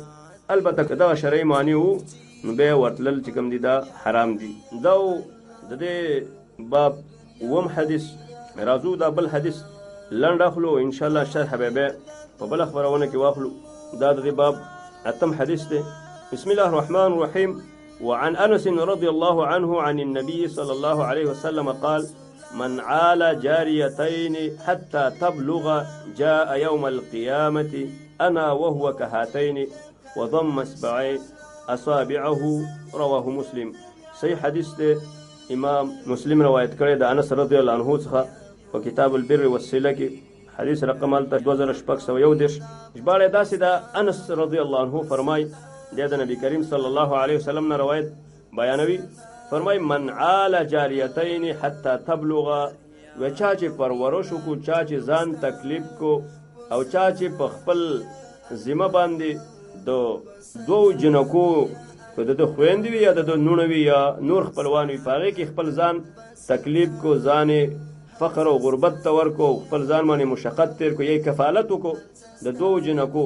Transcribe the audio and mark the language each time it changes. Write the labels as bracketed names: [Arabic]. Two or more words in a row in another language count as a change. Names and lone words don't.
[Pashto] البته که دغه شرعي معنی وو نو بیا ورتلل چې کوم دي دا حرام دي. دا د دې باب اووم حدیث. راځو دا بل حدیث لنډ اخلو، انشاءالله شرح به بیا په بله خپرونه کې واخلو. دا د دې باب اتم حدیث دی. [Arabic] بسم الله الرحمن الرحیم. وعن أنس رضي الله عنه عن النبي صلى الله عليه وسلم قال من عال جاريتين حتى تبلغ جاء يوم القيامة أنا وهو كهاتين وضم أصابعه رواه مسلم. [Pashto] صحیح حدیث دی، امام مسلم روایت کړی د انس [Arabic] رضی الله عنه [Pashto] څخه په [Arabic] کتاب البر والصله [Pashto] کې، حدیث رقم هلته 2611. ژباړه داسې ده، انس [Arabic] رضی الله عنه [Pashto] فرمای، د نبی کریم [Arabic] صلی الله علیه وسلم [Pashto] نه روایت بیانوي، فرمای من [Arabic] عال جاریتین حتی تبلغ، [Pashto] و چا چې پرورش کو، چا چې ځان تکلیف کو، او چا چې په خپل ذمه باندې د دوو جنکو که د خویندې وي یا د نوڼه وي یا نور خپلوان وي، په هغې کې خپل ځان تکلیف کو، ځان فقر او غربت ته ورکو، خپل ځان باندې مشقت تیر کو، یا کفالت وکړو د دوو جنکو.